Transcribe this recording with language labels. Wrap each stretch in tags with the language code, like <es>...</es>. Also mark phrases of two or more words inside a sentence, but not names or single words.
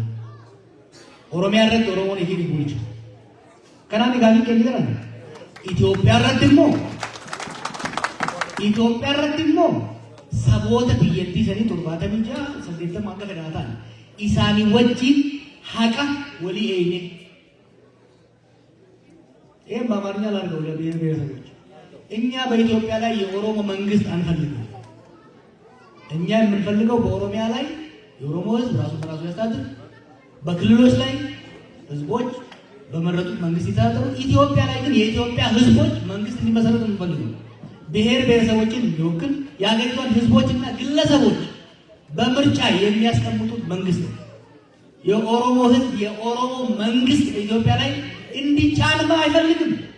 <om>Oromiyaa irratti Oromoon ifiin hin bulchu. Kanaan egaa hin kennu jiran. Itoophiyaa irratti immoo saboota biyyattii sanii 76 akka fedhaa ta'an isaanii wajjin haqa walii eeyne.</om> <am>በአማርኛ ላድርገው ለብሔር ብሔረሰቦች እኛ በኢትዮጵያ ላይ የኦሮሞ መንግስት አንፈልግም። እኛ የምንፈልገው በኦሮሚያ ላይ የኦሮሞ ህዝብ ራሱን በራሱ ያስተዳድር፣ በክልሎች ላይ ህዝቦች በመረጡት መንግስት ይተዳደሩ። ኢትዮጵያ ላይ ግን የኢትዮጵያ ህዝቦች መንግስት እንዲመሰረት የምንፈልገው ብሔር ብሔረሰቦችን የሚወክል የሀገሪቷን ህዝቦችና ግለሰቦች በምርጫ የሚያስቀምጡት መንግስት ነው። የኦሮሞ ህዝብ የኦሮሞ መንግስት በኢትዮጵያ ላይ እንዲጫንማ አይፈልግም።</am>